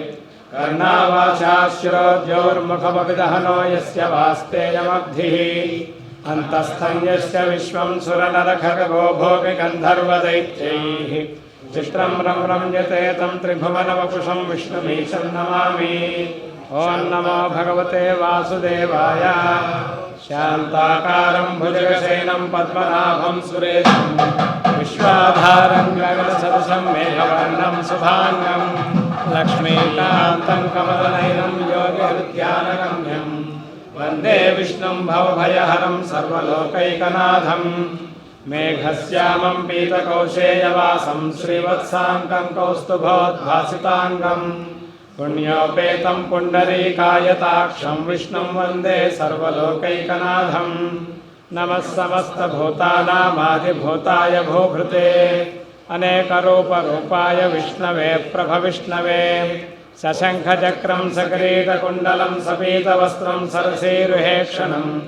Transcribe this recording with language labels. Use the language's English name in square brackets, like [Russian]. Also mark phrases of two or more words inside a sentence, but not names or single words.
[Sanskrit] कर्णावाचाश्रोद्योर्मुखमपि दहनो यस्य वास्तेयमब्धिः अन्तस्थं यस्य विश्वं सुरनरखगो भोगि गन्धर्वदैत्यैः चित्रं रम्यते तं त्रिभुवनवपुषं विष्णुमीशं नमामि. ॐ नमो भगवते वासुदेवाय. शान्ताकारं भुजगशयनं पद्मनाभं सुरेशं विश्वाधारं गगनसदृशं मेघवर्णं शुभाङ्गं लक्ष्मीकान्तं नीलं कमलनयनं योगिहृद्यानगम्यं वन्दे विष्णुं भवभयहरं सर्वलोकैकनाथं मेघश्यामं पीतकौशेयवासं श्रीवत्साङ्कं कौस्तुभोद्भासिताङ्गं पुण्योपेतं पुण्डरीकायताक्षं विष्णुं वन्दे सर्वलोकैकनाथं नमः समस्तभूतानामादिभूताय भूभृते अनेकरूपरूपाय विष्णवे प्रभविष्णवे सशङ्खचक्रं सकिरीटकुण्डलं सपीतवस्त्रं सरसीरुहेक्षणं